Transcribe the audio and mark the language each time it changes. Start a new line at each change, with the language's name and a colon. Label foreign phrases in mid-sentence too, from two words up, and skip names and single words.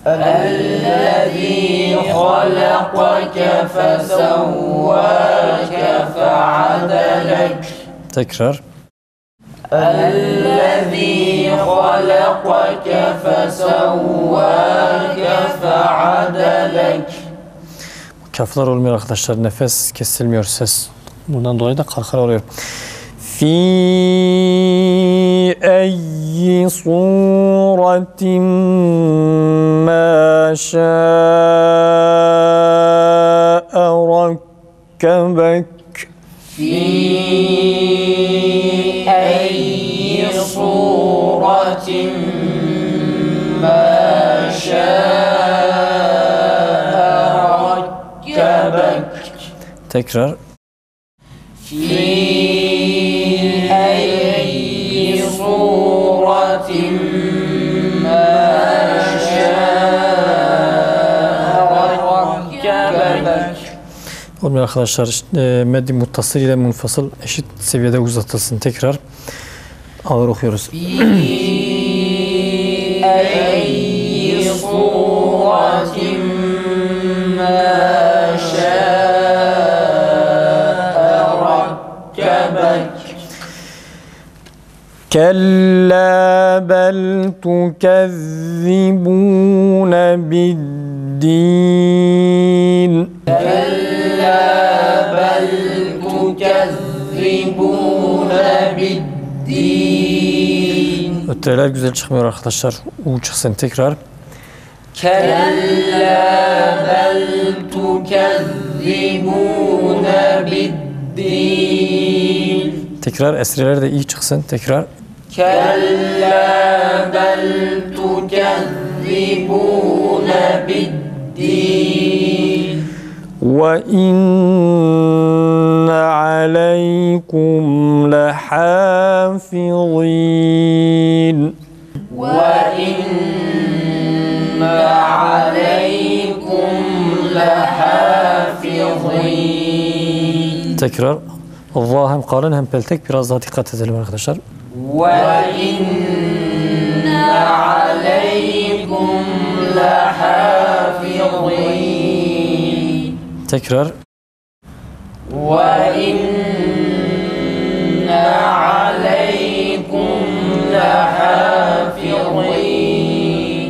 Arabic: الذي خلقك فسواك فعدلك.
Turkish: Tekrar.
Arabic: الذي خلقك فسواك فعدلك.
Turkish: Kaflar olmuyor arkadaşlar. Nefes kesilmiyor, ses. Bundan dolayı da kalkar oluyor.
Arabic: في أي صورة ما شاء ركبك. في أي صورة ما شاء ركبك.
Turkish: Tekrar.
Arabic: في أي صورة ما شاء ركبك.
Turkish: Olmuyor arkadaşlar. Meddi muttasıl ile munfasıl eşit seviyede uzatılsın. Tekrar. Ağır okuyoruz.
Arabic: في أي صورة ما شاء ركبك. كلا بل تكذبون بالدين. كلا بل تكذبون بالدين.
Turkish: Ötreler güzel çıkmıyor arkadaşlar. U çıksın tekrar.
Arabic: كلا بل تكذبون بالدين.
Turkish: Tekrar esreler de iyi çıksın. Tekrar.
Arabic: كلا بل تكذبون بالدين. وَإِنَّ عَلَيْكُمْ لَحَافِظِينَ. وَإِنَّ عَلَيْكُمْ لَحَافِظِينَ.
Turkish: Tekrar. Allah hem kalın hem peltek, biraz daha dikkat edelim arkadaşlar.
Arabic: وَإِنَّ عَلَيْكُمْ لَحَافِظِينَ.
Turkish: Tekrar.
Arabic: وَإِنَّ عَلَيْكُمْ لَحَافِظِينَ.